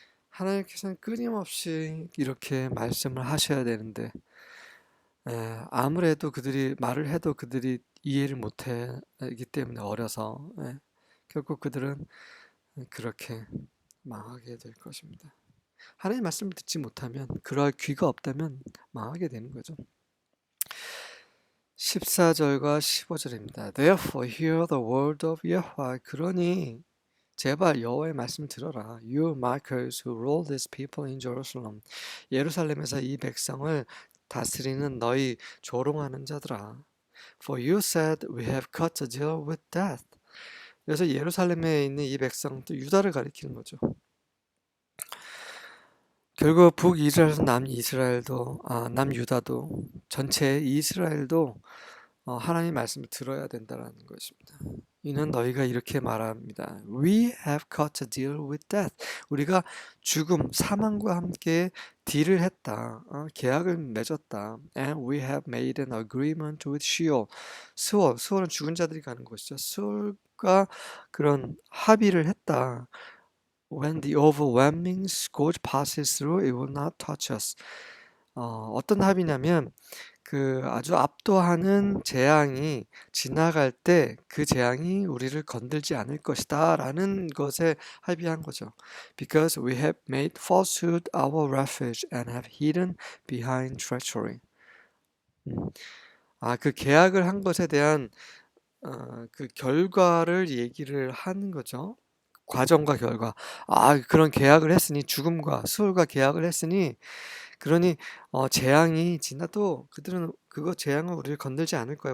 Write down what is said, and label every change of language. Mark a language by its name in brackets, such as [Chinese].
[Korean] 하나님께서는 끊임없이 이렇게 말씀을 하셔야 되는데 아무래도 그들이 말을 해도 그들이 이해를 못하기 때문에 어려서 결국 그들은 그렇게 망하게 될 것입니다. 하나님의 말씀을 듣지 못하면 그럴 귀가 없다면 망하게 되는 거죠. 14절과 15절입니다. [English] Therefore hear the word of Yahweh. [Korean] 그러니 제발 여호와의 말씀을 들어라. [English] You markers who rule these people in Jerusalem. [Korean] 예루살렘에서 이 백성을 다스리는 너희 조롱하는 자들아. [English] For you said we have cut a deal with death. [Korean] 그래서 예루살렘에 있는 이 백성도 유다를 가리키는 거죠. 결국 북이스라엘에서 남이스라엘도 남유다도 전체 이스라엘도 하나님 말씀을 들어야 된다는 것입니다. 이는 너희가 이렇게 말합니다. [English] We have cut a deal with death. [Korean] 우리가 죽음, 사망과 함께 딜을 했다. 계약을 맺었다. [English] And we have made an agreement with Sheol. [Korean] 수월은 죽은 자들이 가는 곳이죠. 수월과 그런 합의를 했다. [English] When the overwhelming scourge passes through, it will not touch us. [Korean] 어떤 합의냐면 그 아주 압도하는 재앙이 지나갈 때 그 재앙이 우리를 건들지 않을 것이다 라는 것에 합의한 거죠. [English] Because we have made falsehood our refuge and have hidden behind treachery. [Korean] 그 계약을 한 것에 대한 그 결과를 얘기를 하는 거죠. 과정과 결과. 그런 계약을 했으니 죽음과 수월과 계약을 했으니 그러니 재앙이 지나도 그들은 그거 재앙은 우리를 건들지 않을 거야.